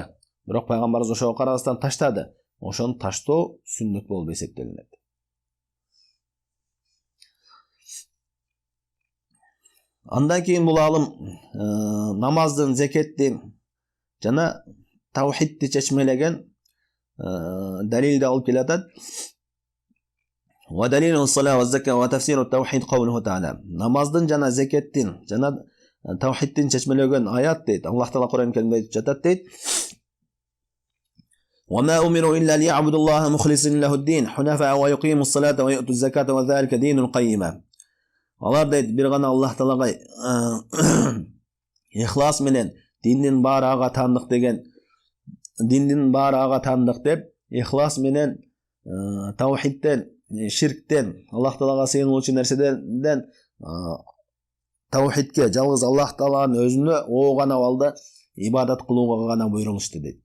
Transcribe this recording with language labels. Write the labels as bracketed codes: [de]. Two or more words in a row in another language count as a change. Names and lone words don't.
[ky] Бирок пайгамбарыбыз ошого карабастан таштады. Ошону таштоо сүннөт болуп эсептелинет. Андан кийин бул алым намаздын, зекеттин жана таухидти чечмелеген далилди алып келатат. [ar] ودليل الصلاة والزكاة وتفسير التوحيد قوله تعالى. [ky] Намаздын жана зекеттин жана таухидтин чечмелеген аят дейт. Аллах Таала Кур'ан Каримде айтып жатат дейт. [ar] وما أمروا إلا ليعبدوا الله مخلصين له الدين حنفاء ويقيموا الصلاة ويؤتوا الزكاة وذلك دين القيمة. [ky] Алар дейт, бир гана Аллах Таалага ихлас менен диндин баары ага таандык деген, диндин баары ага таандык деп, ихлас менен таухидтен, ширктен, Аллах Таалага сыйынуучу нерседен таухидке, жалгыз Аллах Тааланын өзүнө о гана абалда ибадат кылууга гана буйрулушту дейт.